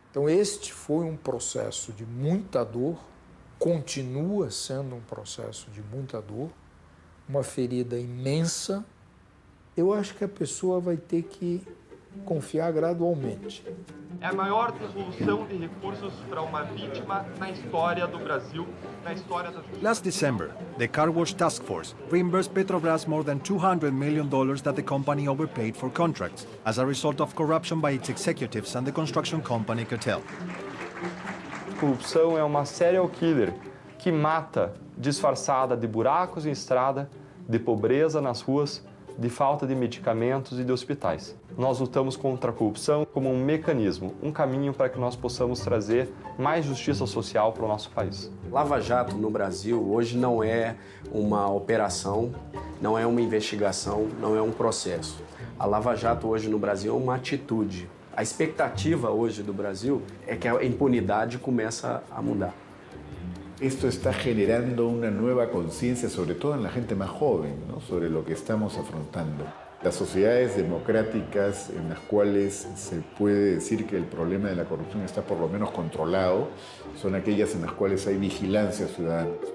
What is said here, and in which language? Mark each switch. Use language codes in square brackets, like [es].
[pt] Então este foi processo de muita dor, continua sendo processo de muita dor, uma ferida imensa. Eu acho que a pessoa vai ter que confiar gradualmente. É a maior devolução de recursos para uma vítima na história do Brasil, na história da justiça. [en] Last December, the Car Wash Task Force reimbursed Petrobras more than $200 million that the company overpaid for contracts as a result of corruption by its executives and the construction company cartel. [pt] Corrupção é uma serial killer que mata disfarçada de buracos em estrada, de pobreza nas ruas, de falta de medicamentos e de hospitais. Nós lutamos contra a corrupção como um mecanismo, um caminho para que nós possamos trazer mais justiça social para o nosso país. Lava Jato no Brasil hoje não é uma operação, não é uma investigação, não é um processo. A Lava Jato hoje no Brasil é uma atitude. A expectativa hoje do Brasil é que a impunidade comece a mudar. [es] Esto está generando una nueva conciencia, sobre todo en la gente más joven, ¿no?, sobre lo que estamos afrontando. Las sociedades democráticas en las cuales se puede decir que el problema de la corrupción está por lo menos controlado son aquellas en las cuales hay vigilancia ciudadana.